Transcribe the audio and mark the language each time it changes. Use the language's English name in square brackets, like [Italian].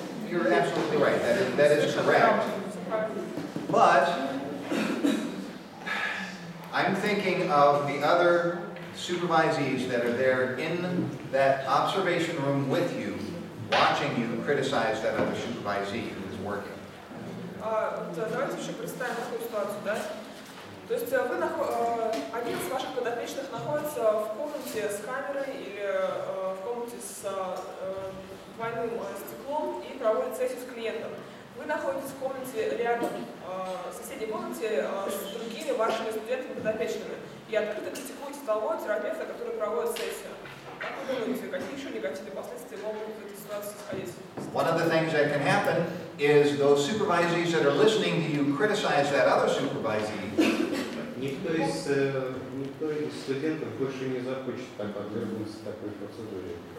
[English] You're absolutely right, that is correct. But I'm thinking of the other supervisees that are there in that observation room with you, watching you criticize that other supervisee who is working. [Russian] Давайте еще представим такую ситуацию, да? То есть один из ваших подопечных находится в комнате с камерой или в комнате с двойным стеклом и проводит сессию с клиентом. Вы находитесь в комнате рядом, в соседней комнате с другими вашими студентами подопечными и открыто критикуете того терапевта, который проводит сессию. Как вы думаете, какие еще негативные последствия могут в этой ситуации исходить? [English] One of the things that can happen is those supervisees that are listening to you criticize that other supervisee. [Russian] Никто из студентов больше не захочет подвергнуться такой процедуре.